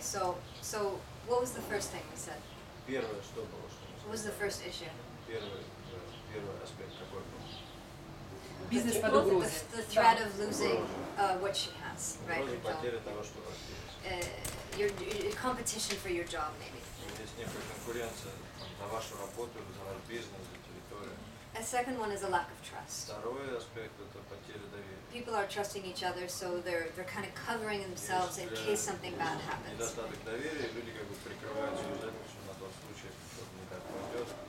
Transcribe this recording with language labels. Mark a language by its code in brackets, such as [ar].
[en] So what was the first thing we said? What was the first issue? [ru] Первый аспект какой был? Бизнес под угрозой. [en] The threat of losing what she has, right? Her job. [ru] Потеря того, что у вас есть. [en] Your competition for your job, maybe. [ru] Есть некая конкуренция за вашу работу, за ваш бизнес, за территорию. [en] A second one is a lack of trust. [ru] Второй аспект это потеря доверия. [en] People are trusting each other, so they're kind of covering themselves in case something bad happens. [ru] Недостаток доверия, люди как бы прикрывают свою задницу на тот случай, если что-то не так пойдет.